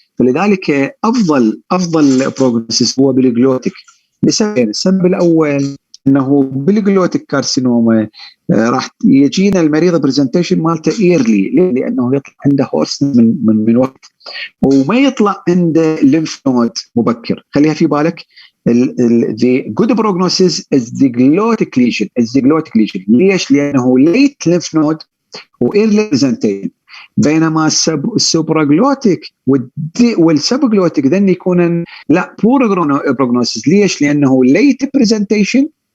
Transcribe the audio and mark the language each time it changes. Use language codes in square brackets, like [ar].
[ar] فلذلك افضل بروجنوسيس هو بالجلوتيك لسببين. السبب الاول انه بالجلوتيك كارسينوما راح يجينا المريض برزنتيشن مالته ايرلي، لانه يطلع عنده هورس من وقت، وما يطلع عنده ليمف نود مبكر. خليها في بالك. [en] the good prognosis is the glottic lesion. [ar] ليش؟ لانه [en] late lymph node [ar] و [en] early presentation، [ar] بينما السوبراجلوتيك والسبجلوتيك ذن يكون لا [en] poor prognosis. [ar] ليش؟ لانه [en] late presentation